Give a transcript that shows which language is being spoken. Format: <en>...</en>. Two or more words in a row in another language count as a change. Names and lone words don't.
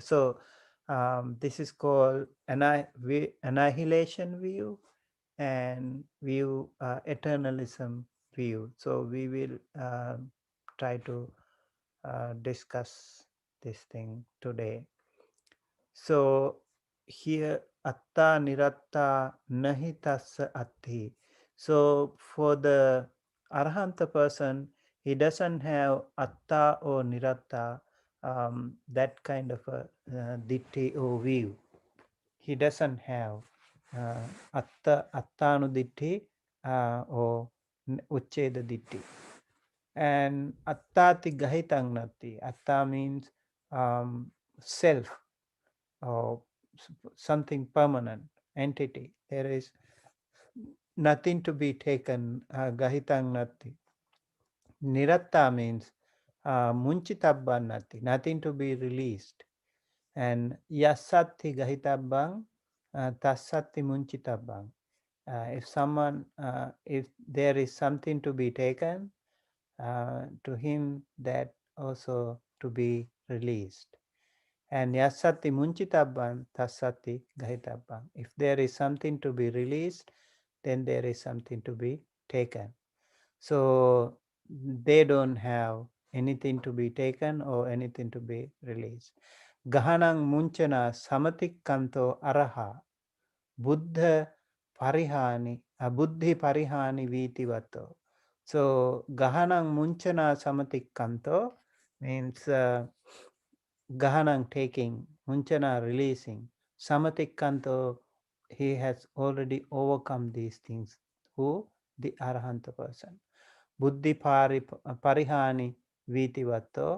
<en>So this is called annihilation view and view eternalism view. So we will try to discuss this thing today.</en> <pi>So here atta niratta nahi tassa atti.</pi> <en>So for the arahanta person, he doesn't have atta or niratta, that kind of a ditti or view. He doesn't have attanuditti or</en> <pi>uchcheda ditti. And attati gahitang nati.</pi> <en>Atta means self or something permanent entity. There is nothing to be taken.</en> <pi>Gahitang nati. Niratta means munchitabba nati.</pi> <en>Nothing to be released.</en> <pi>And yasatti gahitabang tassatti munchitabang.</pi> <en>If there is something to be taken, to him that also to be released.</en> <pi>And yasatti munchitabang tassatti gahitabang.</pi> <en>If there is something to be released, then there is something to be taken. So they don't have anything to be taken or anything to be released.</en> <pi>Gahanang munchana samatikkanto araha buddha buddhi parihani vitivato.</pi> <en>So</en> <pi>gahanang munchana samatikkanto</pi> <en>means gahanang taking, munchana releasing, samatikkanto he has already overcome these things. Who? The arahanta person.</en> <pi>Buddhi parihani vitivato.</pi>